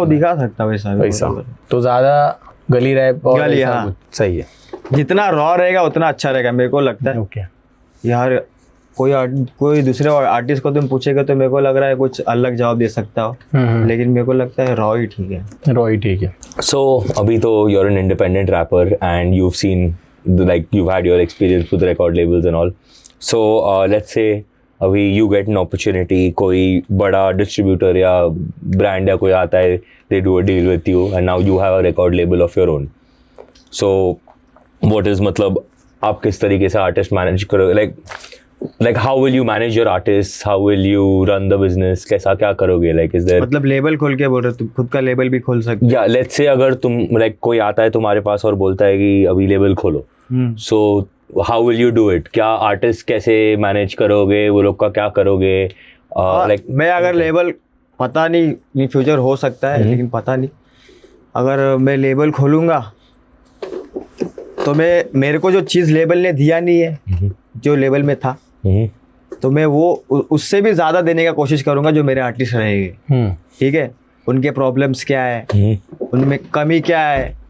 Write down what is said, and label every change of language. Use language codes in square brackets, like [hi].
[hi] हाँ, वो दिखा सकता है वैसा। तो ज्यादा गली रैप और गली, ऐसा हाँ। कुछ सही है। जितना रॉ रहेगा उतना अच्छा रहेगा मेरे को लगता है। ओके, यार कोई दूसरे आर्टिस्ट को तुम पूछेगा तो मेरे को लग रहा है कुछ अलग जवाब दे सकता हो, लेकिन मेरे को लगता है रॉ ही ठीक है। रॉ ही ठीक है। [en] So अभी तो you're an independent rapper and you've seen like you've had your experience with record labels and all. So let's say अभी you get an opportunity, [hi] कोई बड़ा distributor या brand या कोई आता है, [en] they do a deal with you and now you have a record label of your own. So what is [hi] मतलब आप किस तरीके से artist manage करोगे, [en] like how will you manage your artists, how will you run the business, [hi] कैसा क्या करोगे, [en] like is there [hi] मतलब लेबल खोल के बोल रहे हो, तुम खुद का लेबल भी खोल सकते या लेट्स से अगर तुम लाइक कोई आता है तुम्हारे पास और बोलता है कि अभी लेबल खोलो, [en] So how will you do it? [hi] क्या आर्टिस्ट कैसे मैनेज करोगे, वो लोग का क्या करोगे? लाइक मैं अगर लेबल पता नहीं फ्यूचर हो सकता है, लेकिन पता नहीं, अगर मैं लेबल खोलूंगा तो मेरे को जो चीज़ लेबल ने दिया नहीं है जो लेबल में था, तो मैं वो उससे भी ज़्यादा देने का कोशिश करूंगा जो मेरे आर्टिस्ट रहेंगे। ठीक है, उनके प्रॉब्लम्स क्या है, उनमें कमी क्या है,